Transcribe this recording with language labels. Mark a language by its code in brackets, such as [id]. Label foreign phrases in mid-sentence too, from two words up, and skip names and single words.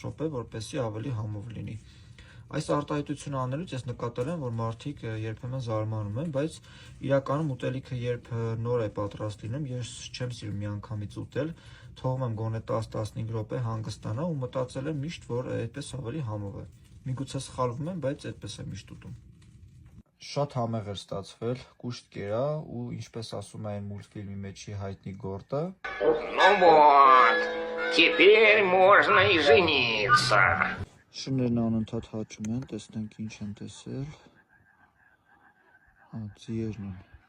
[hy] րոպե, որպեսզի ավելի համով լինի։ Այս արտահայտությունը անելուց ես նկատել եմ, որ մարդիկ երբեմն զարմանում են, բայց իրականում ուտելիքը երբ նոր է պատրաստ լինում, ես չեմ սիրում միանգամից ուտել, թողում եմ գոնե 10-15 րոպե հանգստանա ու մտածել եմ միշտ, որ այդպես ավելի համով է։ Միգուցե սխալվում եմ, բայց այդպես եմ միշտ ուտում։ Շատ համեղ էր ստացվել, կուշտ կերա ու ինչպես ասում են մուլտֆիլմի մեջի հայտնի գորտը։ [ru] Ну вот, теперь можно и жениться. [hy] Շներն անընդհատ հաճում են, տեսնենք ինչ են տեսել։ Ձիերն են։